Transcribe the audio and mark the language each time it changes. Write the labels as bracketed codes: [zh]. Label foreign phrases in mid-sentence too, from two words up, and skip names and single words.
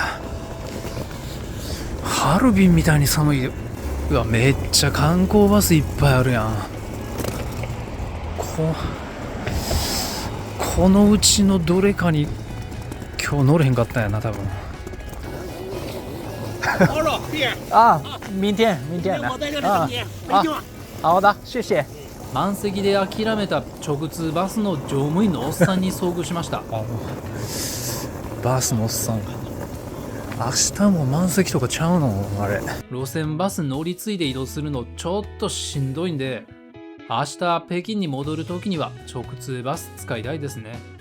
[ja] ハルビンみたいに寒い。うわ、めっちゃ観光バスいっぱいあるやん。このうちのどれかに今日乗れへんかったんやな多分。あ、 [zh] 明天呢。好的、谢謝。 [ja] 満席で諦めた直通バスの乗務員のおっさんに遭遇しました。バスのおっさん、 明日も満席とかちゃうのあれ。路線バス乗り継いで移動するのちょっとしんどいんで、明日北京に戻るときには直通バス使いたいですね。